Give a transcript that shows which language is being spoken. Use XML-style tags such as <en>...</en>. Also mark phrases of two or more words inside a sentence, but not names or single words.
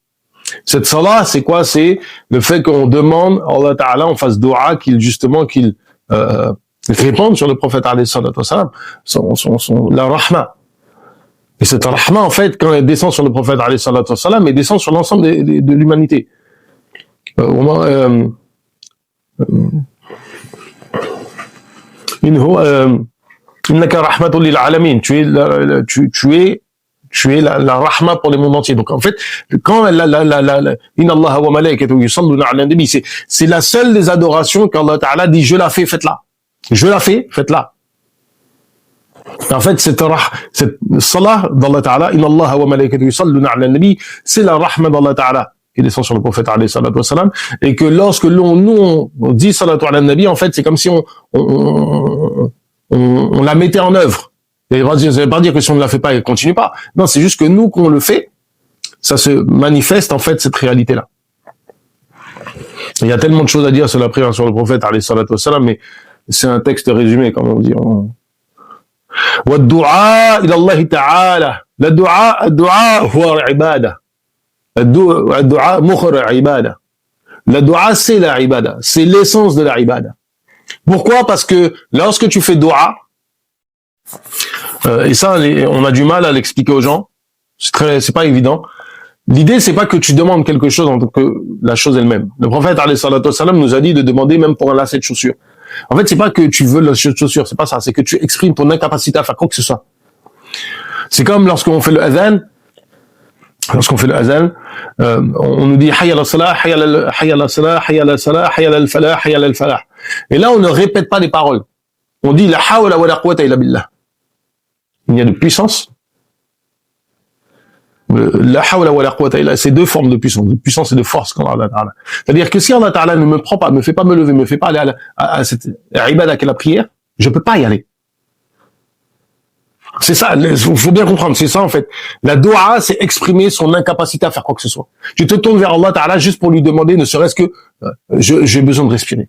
<fr>Cette salat, c'est quoi? C'est le fait qu'on demande à Allah Ta'ala, on fasse dua, qu'il répande sur le prophète</fr> <ar>عليه الصلاة والسلام,</ar> <fr>la rahma. Et cette rahma, en fait, quand elle descend sur le prophète</fr> <ar>عليه الصلاة والسلام,</ar> <fr>elle descend sur l'ensemble de l'humanité.</fr> <ar>إنك رحمة للعالمين.</ar> <fr>Tu es la rahma pour les mondes entiers. Donc en fait, quand</fr> <ar>إن الله وملائكته يصلون على النبي,</ar> <fr>c'est la seule des adorations qu'Allah Ta'ala dit je la fais, faites-la. Je la fais, faites-la. En fait, cette salah d'Allah Ta'ala,</fr> <ar>إن الله وملائكته يصلون على النبي,</ar> <fr>c'est la rahma d'Allah Ta'ala qui descend sur le prophète</fr> <ar>عليه الصلاة والسلام,</ar> <fr>et que lorsque on dit</fr> <ar>الصلاة على النبي,</ar> <fr>en fait, c'est comme si on la mettait en œuvre. Et ça ne veut pas dire que si on ne la fait pas, elle continue pas. Non, c'est juste que nous, qu'on le fait, ça se manifeste, en fait, cette réalité-là. Il y a tellement de choses à dire sur la prière sur le prophète,</fr> <ar>عليه الصلاة والسلام,</ar> <fr>mais c'est un texte résumé, comme on dit.</fr> <ar>وَالدُّعَاء إِلَى اللَّهِ تَعَالَى. الدُّعَاء هو عبادة. الدُّعَاء مُخْرَ عبادة.</ar> <fr>La dua, c'est la ibada. C'est l'essence de la ibada. Pourquoi? Parce que lorsque tu fais dua, et ça, on a du mal à l'expliquer aux gens. C'est pas évident. L'idée, c'est pas que tu demandes quelque chose en tant que la chose elle-même. Le prophète,</fr> <ar>عليه الصلاة والسلام,</ar> <fr>nous a dit de demander même pour un lacet de chaussure. En fait, c'est pas que tu veux le lacet de chaussure, c'est pas ça. C'est que tu exprimes ton incapacité à faire quoi que ce soit. C'est comme lorsqu'on fait le adhan. Lorsqu'on fait le adhan, on nous dit</fr> <ar>حي على الصلاة، حي على الصلاة، حي على الصلاة، حي على الفلاح، حي على الفلاح.</ar> <fr>Et là, on ne répète pas les paroles. On dit</fr> <ar>لا حول ولا قوة إلا بالله.</ar> <fr>Il y a de puissance.</fr> <ar>لا حول ولا قوة إلا,</ar> <fr>c'est deux formes de puissance et de force quand Allah Ta'ala. C'est-à-dire que si Allah Ta'ala ne me prend pas, me fait pas me lever, me fait pas aller à cette ibada qu'est la prière, je peux pas y aller. C'est ça, faut bien comprendre, c'est ça en fait. La dua, c'est exprimer son incapacité à faire quoi que ce soit. Tu te tournes vers Allah Ta'ala juste pour lui demander, ne serait-ce que j'ai besoin de respirer.</fr>